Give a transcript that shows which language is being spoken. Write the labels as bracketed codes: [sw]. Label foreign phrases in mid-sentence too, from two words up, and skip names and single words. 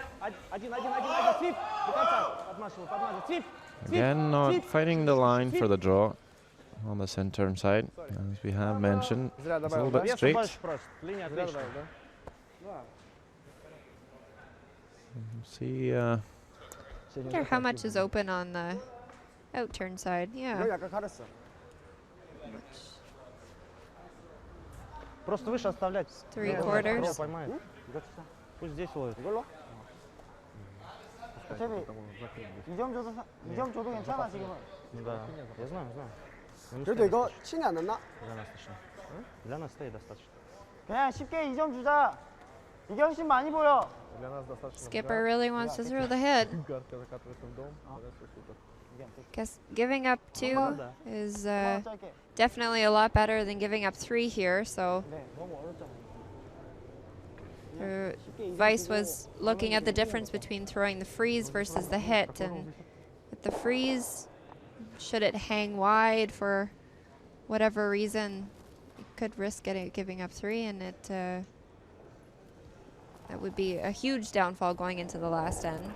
[en] Again, not fighting the line for the draw on the center side, as we have mentioned. It's a little bit straight. See, wonder how much is open on the out turn side. Yeah. [ru] Просто выше оставлять. 3/4. Пусть здесь ловит. [ko] 이 점 줘도 괜찮아 지금은. [ru] Да, я знаю. [ko] 그래도 이거 신이 안 났나? [ru] Для нас стоит достаточно. [ko] 그냥 쉽게 2점 주자. 이게 훨씬 많이 보여. [en] Skipper really wants to throw the hit. Guess giving up 2 is definitely a lot better than giving up 3 here. So Weiss was looking at the difference between throwing the freeze versus the hit, and with the freeze, should it hang wide for whatever reason, you could risk giving up 3, and that would be a huge downfall going into the last end.